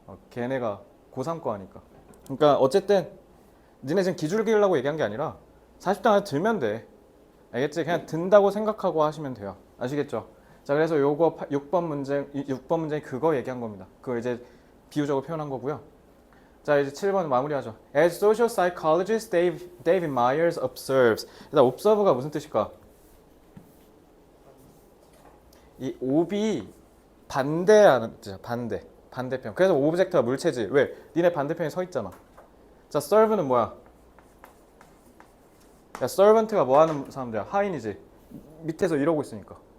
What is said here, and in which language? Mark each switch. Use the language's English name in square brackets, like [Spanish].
[Korean] 걔네가 고3 거 하니까. 그러니까 어쨌든 니네 지금 기줄 기으려고 얘기한 게 아니라 40등 안에 들면 돼. 알겠지? 그냥 든다고 생각하고 하시면 돼요. 아시겠죠? 자, 그래서 요거 6번 문제 그거 얘기한 겁니다. 그거 이제 비유적으로 표현한 거고요. 자 이제 7번 마무리하죠. [English] As social psychologist David Myers observes. [Korean] 일단 observe가 무슨 뜻일까? 이 ob이 반대라는 뜻이야. 반대편. 그래서 오브젝트가 물체지. 왜? 니네 반대편에 서 있잖아. 자 serve는 뭐야? 야 servant가 뭐 하는 사람들이야? 하인이지. 밑에서 이러고 있으니까.